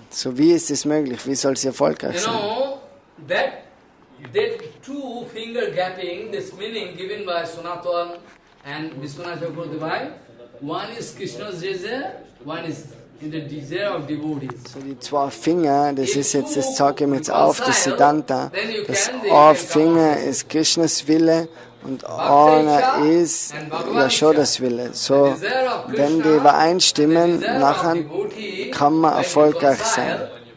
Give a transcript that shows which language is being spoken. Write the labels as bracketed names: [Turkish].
[German] So, wie ist es möglich? Wie soll sie erfolgreich sein? [English] That two finger gapping, this meaning given by Sanatana and Vishwanath Chakravarti, one is Krsna zeigt, one is in the desire of devotees. [German] So die 2 Finger, das ist jetzt, das zeige ich jetzt auf, das Siddhanta. Das eine Finger ist Krishnas Wille und einer ist Yashodas Wille. So, wenn die übereinstimmen, nachher kann man erfolgreich sein.